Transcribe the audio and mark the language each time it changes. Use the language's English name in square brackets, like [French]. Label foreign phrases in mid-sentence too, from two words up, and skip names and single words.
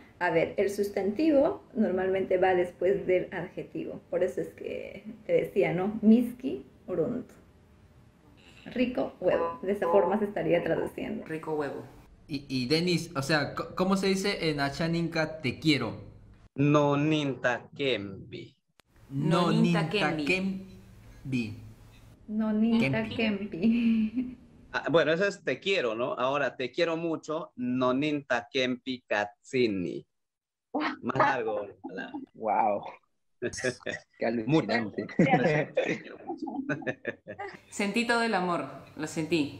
[Spanish] A ver, el sustantivo normalmente va después del adjetivo. Por eso es que te decía, ¿no? [Quechua] Miski, Uruntu. [Spanish] Rico huevo. De esa forma se estaría traduciendo. Rico huevo. Y Denis, o sea, ¿cómo se dice en Achaninka te quiero? [Asháninka] No ninta kembi. No Noninta ninta Kembi. Kembi. Nonita Kempi. [Spanish] Bueno, eso es te quiero, ¿no? Ahora, te quiero mucho, [Asháninka] no ninta kempi katsini. [Spanish] Más largo la palabra. Wow, qué alucinante. Sentí todo el amor, lo sentí.